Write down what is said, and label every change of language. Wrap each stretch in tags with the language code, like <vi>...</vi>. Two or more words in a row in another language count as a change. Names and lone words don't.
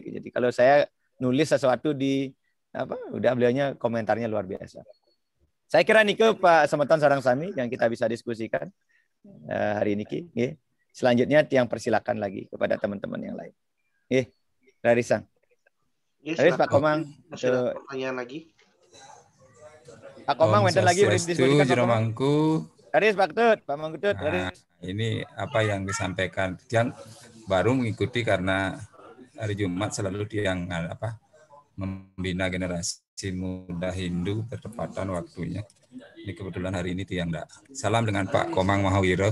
<id>Jadi kalau saya nulis sesuatu di udah beliaunya komentarnya luar biasa. Saya kira Nike Pak</id> <ban>Semeton Sarang Sami</ban> <id>yang kita bisa diskusikan hari ini. Selanjutnya yang persilakan lagi kepada teman-teman yang lain.</id> <ban>Rarisang. Raris Pak Komang.</ban> <id>Ada pertanyaan lagi? Pak Komang,</id> <ban>wenten lagi</ban> <id>diskusikan Pak Komang. Raris Pak Ketut, Pak Mangkutut. Nah, ini apa yang disampaikan yang baru mengikuti karena hari Jumat selalu yang membina generasi muda Hindu bertepatan waktunya. Ini kebetulan hari ini tiang enggak. Salam dengan Pak Komang Mahawiro.</id>